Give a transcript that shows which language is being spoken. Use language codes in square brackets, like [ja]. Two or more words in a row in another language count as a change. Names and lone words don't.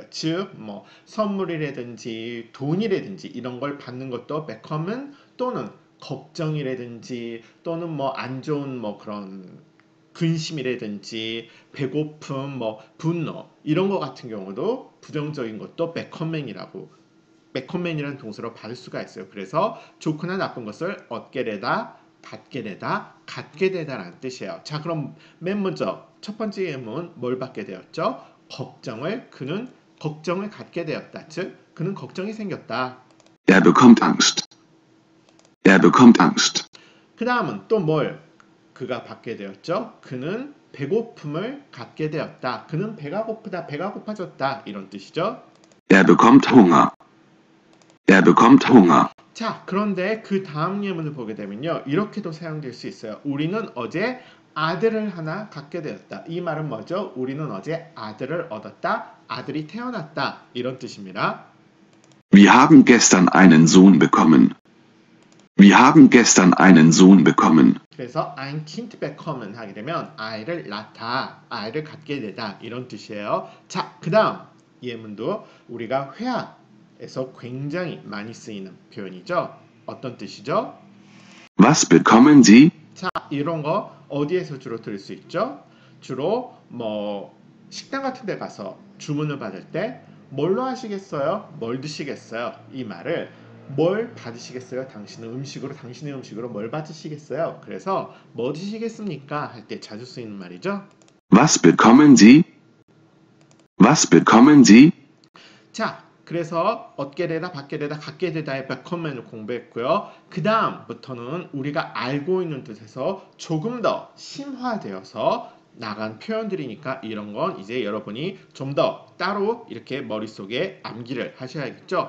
[ko] 즉, 선물이라든지 돈이라든지 이런 걸 받는 것도 백컴은 또는 걱정이라든지 또는 안 좋은 그런 근심이라든지 배고픔, 분노 이런 것 같은 경우도 부정적인 것도 백컴맨이라는 동사로 받을 수가 있어요. 그래서 좋거나 나쁜 것을 얻게 되다, 받게 되다, 갖게 되다라는 뜻이에요. 자, 그럼 맨 먼저 첫 번째 예문 뭘 받게 되었죠? 그는 걱정을 갖게 되었다. 즉, 그는 걱정이 생겼다. [de] Er bekommt Angst. Er bekommt Angst. [ko] 그 다음은 또 뭘 그가 받게 되었죠? 그는 배고픔을 갖게 되었다. 그는 배가 고프다, 배가 고파졌다. 이런 뜻이죠. [de] Er bekommt Hunger. Er bekommt Hunger. [ko] 자, 그런데 그 다음 예문을 보게 되면요. 이렇게도 사용될 수 있어요. 우리는 어제 아들을 하나 갖게 되었다. 이 말은 뭐죠? 우리는 어제 아들을 얻었다. 아들이 태어났다. 이런 뜻입니다. [de] Wir haben gestern einen Sohn bekommen. Wir haben gestern einen Sohn bekommen. [ko] 그래서 [de] ein Kind bekommen [ko] 하게 되면 아이를 낳다, 아이를 갖게 되다 이런 뜻이에요. 자, 그 다음 예문도 우리가 회화에서 굉장히 많이 쓰이는 표현이죠. 어떤 뜻이죠? [de] Was bekommen Sie? [ko] 자, 이런 거 어디에서 주로 들을 수 있죠? 주로 식당 같은 데 가서 주문을 받을 때 뭘로 하시겠어요? 뭘 드시겠어요? 이 말을 뭘 받으시겠어요? 당신의 음식으로 뭘 받으시겠어요? 그래서 뭐 드시겠습니까? 할 때 자주 쓰이는 말이죠. [de] Was bekommen Sie? Was bekommen Sie? [ko] 자, 그래서 얻게 되다, 받게 되다, 갖게 되다의 백컴맨을 공부했고요. 그 다음부터는 우리가 알고 있는 뜻에서 조금 더 심화되어서 나간 표현들이니까 이런 건 이제 여러분이 좀 더 따로 이렇게 머릿속에 암기를 하셔야겠죠.